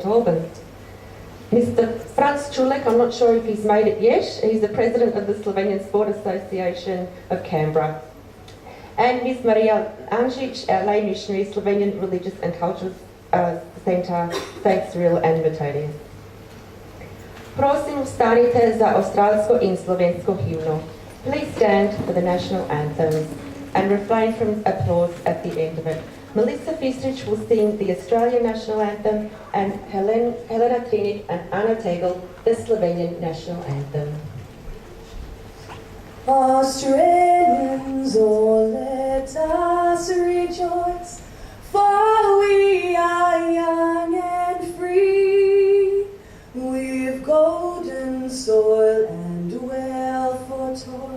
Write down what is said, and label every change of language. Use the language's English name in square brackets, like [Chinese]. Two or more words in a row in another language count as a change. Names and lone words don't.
[English] Albans. Mr. Franz Čulek, I'm not sure if he's made it yet, he's the President of the Slovenian Sport Association of Canberra. And Ms. Maria Anžič, our lay missionary, Slovenian Religious and Cultural Centre, St. Cyril and Methodius. [Slovenian] Prosim, vstanite za avstralsko in slovensko himno. [English] Please stand for the national anthems and refrain from applause at the end of it. Melissa Fistrich will sing the Australian National Anthem and Helena Trinic and Anna Tegel the Slovenian National Anthem. Australians, oh, let us rejoice, for we are young and free, with golden soil and wealth for toil.